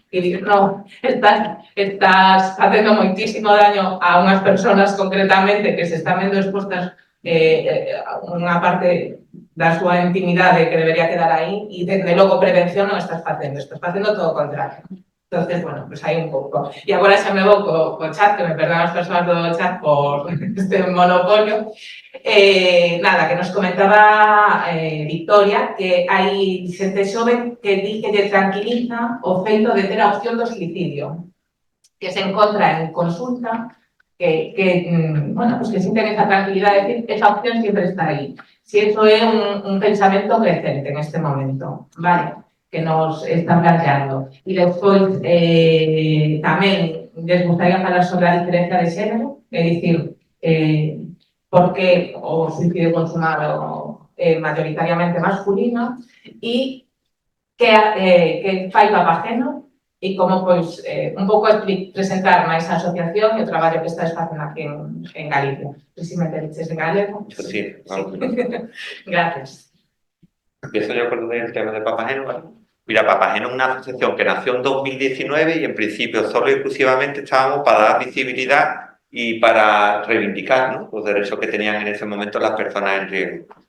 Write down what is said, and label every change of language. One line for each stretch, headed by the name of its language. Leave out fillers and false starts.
Galician: E digo, no, estás facendo moitísimo daño a unhas persoas concretamente que se están vendo expostas unha parte da súa intimidade que debería quedar aí e, desde logo, prevención non estás facendo todo o contrario. Entonces, bueno, pues hai un pouco. E agora xa me vou co chat, que me perdonan as persoas do chat por este monopolio. Nada, que nos comentaba Victoria, que hai xente xoven que di que lle tranquiliza o feito de ter a opción do suicidio, que se encontra en consulta, bueno, pues
Spanish: que sienten esa tranquilidad de decir, esa opción siempre está ahí. Si eso es un pensamiento creciente en este momento, ¿vale? Que nos están planteando.
Galician: Y despois, tamén les gustaría falar sobre a diferencia de xénero, é dicir, por que o suicidio consumado é mayoritariamente masculino e que fai Papageno e como, pois, un pouco presentar máis a asociación e o traballo que estás facendo aquí en Galicia. Si me entendes en galego.
Spanish: Sí, vamos. Gracias. Empiezo yo con el tema de Papageno, ¿vale? Mira, Papageno es una asociación que nació en 2019 y en principio solo y exclusivamente estábamos para dar visibilidad y para reivindicar, ¿no?, los derechos que tenían en ese momento las personas en riesgo.